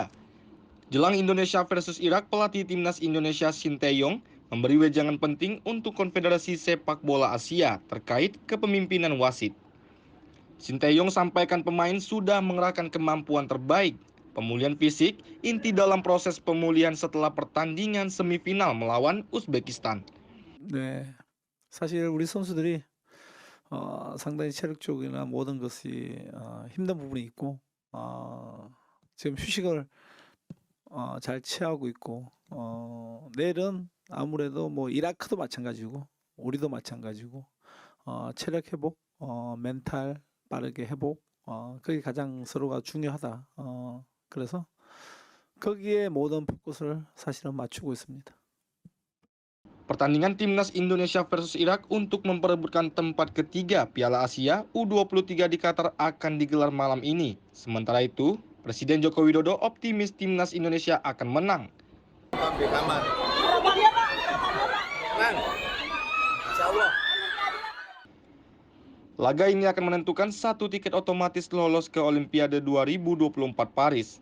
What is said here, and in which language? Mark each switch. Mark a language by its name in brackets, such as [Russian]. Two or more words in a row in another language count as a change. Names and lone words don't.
[Indonesian] Jelang Indonesia versus Irak, pelatih timnas Indonesia Shin Tae-yong memberi wejangan penting untuk Konfederasi Sepak Bola Asia terkait kepemimpinan wasit. Shin Tae-yong sampaikan pemain sudah mengerahkan kemampuan terbaik. Pemulihan fisik inti dalam proses pemulihan setelah pertandingan semifinal melawan Uzbekistan. [Korean] 네, 사실 우리 선수들이 상당히 체력적이나 모든 것이 힘든 부분이 있고 지금 휴식을 잘 취하고 있고 내일은 아무래도 뭐 이라크도 마찬가지고 우리도 마찬가지고 체력 회복, 멘탈 빠르게 회복, 그게 가장 서로가 중요하다. 그래서 거기에 모든 포커스를 사실은 맞추고 있습니다. [Indonesian] Pertandingan timnas Indonesia versus Irak untuk memperebutkan tempat ketiga Piala Asia U23 di Qatar akan digelar malam ini. Sementara itu, Presiden Joko Widodo optimis timnas Indonesia akan menang. Laga ini akan menentukan satu tiket otomatis lolos ke Olimpiade 2024 Paris.